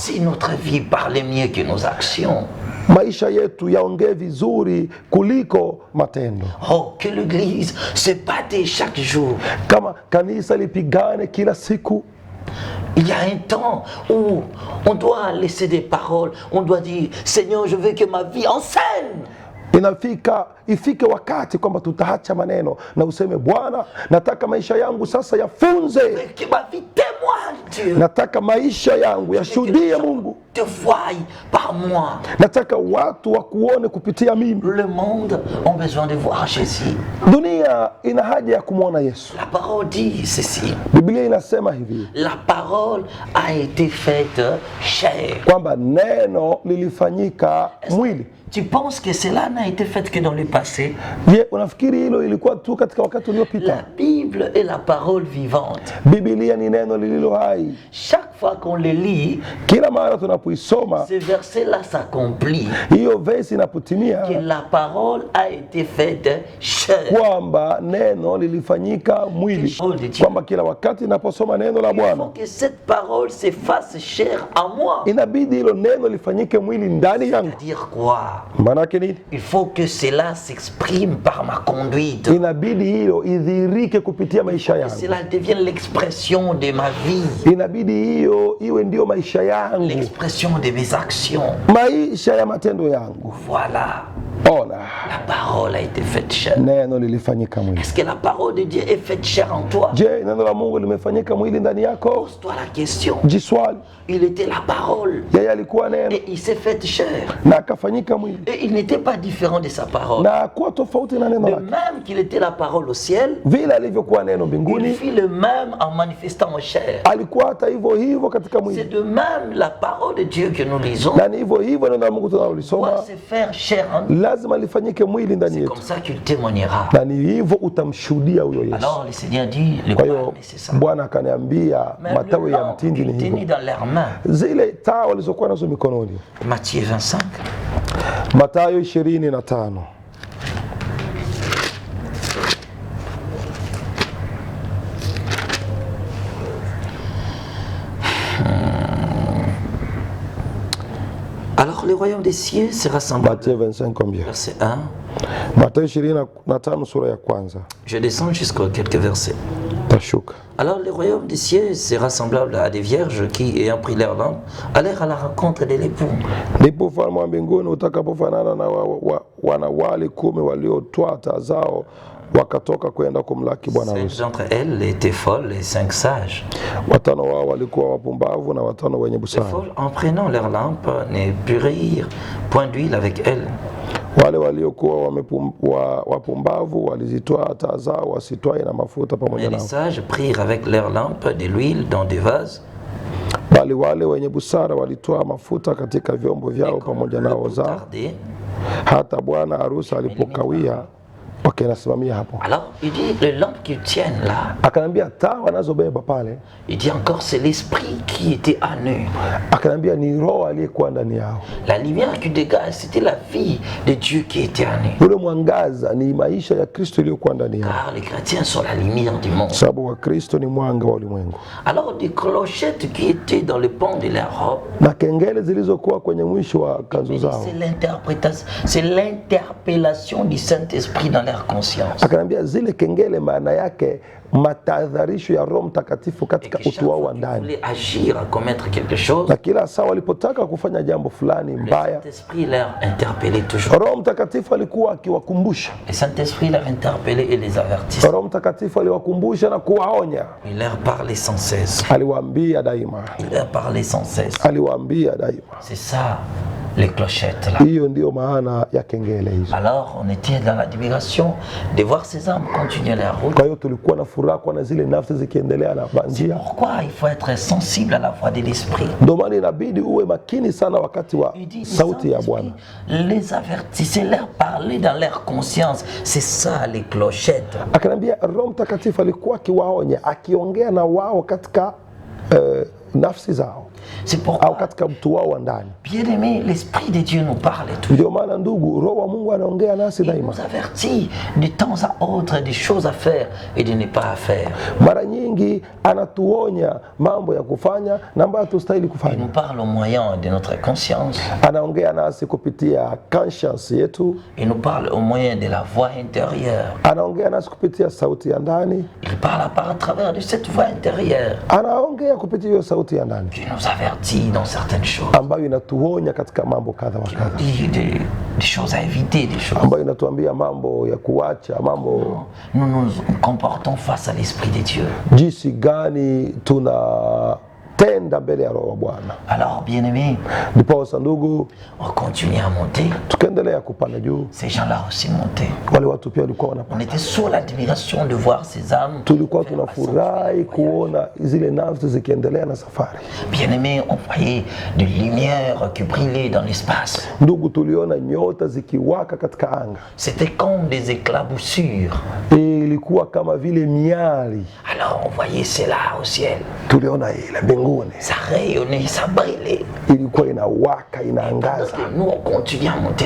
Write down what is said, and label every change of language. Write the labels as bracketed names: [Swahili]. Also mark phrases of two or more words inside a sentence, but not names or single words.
[French] Si notre vie parlait mieux que nos actions, [Swahili] Maisha yetu yaongee vizuri kuliko matendo. [French] oh, que l'Église se battait chaque jour. [Swahili] kama kanisa lipigane kila siku, [French] Il y a un temps où on doit laisser des paroles, on doit dire Seigneur, je veux que ma vie enseigne. [Swahili] ifike wakati kwamba tutaacha maneno na useme Bwana, nataka maisha yangu sasa yafunze, [French] Que ma vie témoigne Dieu. [Swahili] nataka maisha yangu yashuhudie Mungu, [French] Te voie par moi. [Swahili] nataka watu wakuone kupitia mimi. [French] Le monde a besoin de voir Jésus. [Swahili] Dunia ina haja ya kumwona Yesu. [French] La parole dit ceci. [Swahili] Biblia inasema hivi [French] La parole a été faite chair. [Swahili] kwamba neno lilifanyika mwili. [French] Tu penses que cela n'a été fait que dans le passé? [Swahili] Je, unafikiri hilo ilikuwa tu katika wakati [French] La [Swahili] uliopita? [French] Bible est la parole vivante. [Swahili] Biblia ni neno lililo hai. [French] Chaque fois qu'on le lit, [Swahili] Kila mara tunapoisoma [French] ce verset-là s'accomplit. [Swahili] hiyo verse inapotimia [French] Que la parole a été faite chair. [Swahili] kwamba neno lilifanyika mwili, kwamba kila wakati inaposoma neno la [French] Il faut [Swahili] Bwana [French] que cette parole se fasse chair en moi. [Swahili] inabidi hilo neno lifanyike mwili ndani yangu. [French] C'est-à-dire quoi? [Swahili] Maanake nini? [French] Il faut que cela s'exprime par ma conduite. [Swahili] Inabidi hiyo idhihirike kupitia maisha [French] Que [Swahili] yangu. [French] cela devienne l'expression de ma vie, [Swahili] Inabidi hiyo iwe ndio maisha yangu, [French] l'expression de mes actions. [Swahili] maisha ya matendo yangu. [French] Voilà, [Swahili] Ona, [French] la parole a été faite chair. [Swahili] neno lilifanyika mwili. [French] Est-ce que la parole de Dieu est faite chair en toi? [Swahili] Je, neno la Mungu limefanyika mwili ndani yako? [French] Pose-toi la question. [Swahili] Jiswali. [French] Il était la parole [Swahili] Yeye alikuwa neno [French] et il s'est fait chair. [Swahili] na akafanyika mwili, [French] Et il n'était pas différent de sa parole. [Swahili] na hakuwa tofauti na neno [French] De [Swahili] lake. [French] même qu'il était la parole au ciel, [Swahili] Vile alivyokuwa neno [French] il [Swahili] mbinguni, [French] fit le même en manifestant en chair. [Swahili] alikuwa hata hivyo hivyo katika [French] C'est [Swahili] mwili, [French] de même la parole de Dieu que nous lisons [Swahili] na ni hivyo hivyo neno la Mungu [French] doit [Swahili] tunalolisoma [French] se faire chair en nous. [Swahili] lazima lifanyike mwili ndani [French] C'est [Swahili] yetu, [French] comme ça qu'il témoignera. [Swahili] na ni hivyo utamshuhudia huyo Yesu. [French] Alors le Seigneur dit, le [Swahili] Kwa [French] pain, [Swahili] hiyo [French] c'est ça. [Swahili] Bwana akaniambia [French] Même [Swahili] matawi [French] le [Swahili] ya [French] lampe [Swahili] mtindi ni [French] qu'il tenait [Swahili] hivyo, [French] dans leurs mains. [Swahili] zile taa walizokuwa nazo mikononi. [French] Matthieu 25. [Swahili] Mathayo 25. [French] Alors le royaume des cieux sera semblable. [Swahili] Mathayo 25 combien? [French] Verset 1. [Swahili] Mathayo 25 sura ya kwanza. [French] Je descends jusqu'aux quelques versets. [Swahili] Tashuka. [French] Alors le royaume des cieux sera semblable à des vierges qui, ayant pris leur lampe, allèrent à la rencontre de l'époux. [Swahili] Ndipo ufalme wa mbinguni utakapofanana na wanawali 10 waliotwaa taa zao wakatoka kwenda kumlaki bwana [French] 5 [Swahili] harusi. [French] d'entre elles étaient folles et 5 sages. [Swahili] 5 wao walikuwa wapumbavu na 5 wenye [French] Les [Swahili] busara. [French] folles, en prenant leur lampe, ne purent point d'huile avec elles. [Swahili] Wale waliokuwa wapumbavu walizitoa taa zao wasitwae na mafuta pamoja [French] Mais les [Swahili] nao, [French] sages prirent avec leur lampe de l'huile dans des vases. [Swahili] bali wale wenye busara walitoa mafuta katika vyombo vyao [French] Et comme [Swahili] pamoja [French] le [Swahili] nao [French] coup [Swahili] zao. [French] tardait, [Swahili] Hata bwana harusi alipokawia, nasimamia hapo, [French] alors il dit, les lampes qu'ils tiennent là, [Swahili] akanambia taa wanazobeba pale, [French] il dit encore, c'est l'esprit qui était en eux. [Swahili] akanambia ni roho aliyekuwa ndani yao. [French] La lumière qui dégage, c'était la vie de Dieu qui était en eux. [Swahili] Ule mwangaza ni maisha ya Kristo iliyokuwa ndani yao, [French] Car les chrétiens sont la lumière du monde. [Swahili] sababu wa Kristo ni mwanga wa ulimwengu. [French] Alors des clochettes qui étaient dans le pont de leur robe, [Swahili] Na kengele zilizokuwa kwenye mwisho wa kanzu zao, [French] c'est l'interprétation, c'est l'interpellation du Saint-Esprit dans leur conscience. [Swahili] akanambia zile kengele maana yake matahadharisho ya Roho Mtakatifu [French] Et [Swahili] katika [French] que chaque [Swahili] utu wao [French] fois [Swahili] wa [French] qu'ils [Swahili] ndani, [French] voulaient agir, à commettre quelque chose, [Swahili] na kila saa walipotaka kufanya jambo fulani [French] le [Swahili] mbaya, [French] Saint-Esprit leur interpellait toujours. [Swahili] Roho Mtakatifu alikuwa akiwakumbusha. [French] Le Saint-Esprit leur interpellait et les avertissait. [Swahili] Roho Mtakatifu aliwakumbusha na kuwaonya, [French] Il leur parlait sans cesse. [Swahili] aliwaambia daima, [French] Il leur parlait sans cesse. [Swahili] aliwaambia daima. [French] C'est ça, les clochettes là. [Swahili] Hiyo ndiyo maana ya kengele hizo. [French] Alors on était dans l'admiration de voir ces hommes continuer leur route. [Swahili] Kwa hiyo tulikuwa na furaha kuona zile nafsi zikiendelea na njia. [French] Pourquoi il faut être sensible à la voix de l'Esprit? [Swahili] Ndio maana inabidi uwe makini sana wakati wa [French] Il dit, [Swahili] sauti ya Bwana. [French] les avertissait, leur parler dans leur conscience. C'est ça les clochettes. [Swahili] Akanambia Roho Mtakatifu alikuwa akiwaonya, akiongea na wao katika nafsi zao [French] C'est au pourquoi, [Swahili] katika mtu wao wa ndani. [French] bien-aimé, l'Esprit de Dieu nous parle toujours. [Swahili] Ndio maana ndugu, Roho wa Mungu anaongea nasi [French] Il [Swahili] daima. [French] nous avertit de temps à autre des choses à faire et de ne pas à faire. [Swahili] Mara nyingi anatuonya mambo ya kufanya na ambayo hatustahili [French] Il [Swahili] kufanya. [French] nous parle au moyen de notre conscience. [Swahili] Anaongea nasi kupitia conscience yetu, [French] Il nous parle au moyen de la voix intérieure. [Swahili] anaongea nasi kupitia sauti ya ndani, [French] Il parle à travers de cette voix intérieure [Swahili] anaongea kupitia hiyo sauti ya ndani [French] qui nous avertit dans certaines choses, [Swahili] ambayo inatuonya katika mambo kadha wa [French] qui nous [Swahili] kadha, [French] dit des choses à éviter, des choses. [Swahili] ambayo inatuambia mambo ya kuacha, mambo [French] Nous nous comportons face à l'Esprit de Dieu. [Swahili] jinsi gani tunatenda mbele ya Roho wa Bwana. [French] Alors, bien-aimés, [Swahili] Ndiposa ndugu, [French] on continue à monter. [Swahili] tukaendelea kupanda juu. [French] Ces gens-là aussi montaient. [Swahili] Wale watu pia walikuwa [French] On [Swahili] wanapanda. [French] était sous l'admiration de voir ces âmes. [Swahili] Tulikuwa [French] faire [Swahili] tunafurahi kuona zile nafsi zikiendelea na safari. [French] Bien-aimés, on voyait de lumière qui brillaient dans l'espace. [Swahili] Ndugu, tuliona nyota zikiwaka katika anga. [French] C'était comme des éclaboussures. [Swahili] Ilikuwa kama vile miali. [French] Alors on voyait cela au ciel. [Swahili] Tuliona ile mbinguni. [French] Ça rayonnait, ça brillait. [Swahili] Ilikuwa inawaka, inaangaza. [French] Nous, on continue à monter